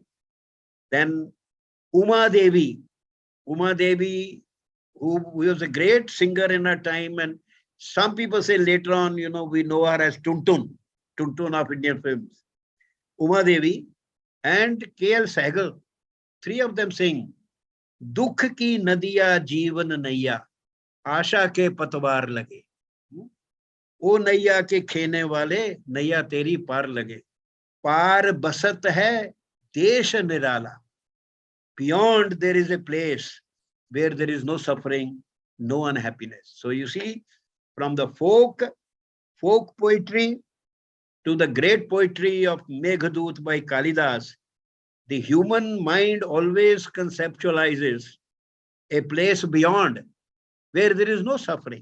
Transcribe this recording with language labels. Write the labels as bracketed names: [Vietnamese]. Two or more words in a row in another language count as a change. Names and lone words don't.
[English] Then Uma Devi, who was a great singer in her time, and some people say later on, we know her as Tuntun of Indian films. Uma Devi and K.L. Sehgal, 3 of them sing, [Hindi] दुख की नदिया जीवन नैया, आशा के पतवार लगे. ओ नैया के खेने वाले नैया तेरी पार लगे. पार बसत है देश निराला. [English] Beyond there is a place where there is no suffering, no unhappiness. So you see, from the folk poetry to the great poetry of Meghadut by Kalidas, the human mind always conceptualizes a place beyond where there is no suffering.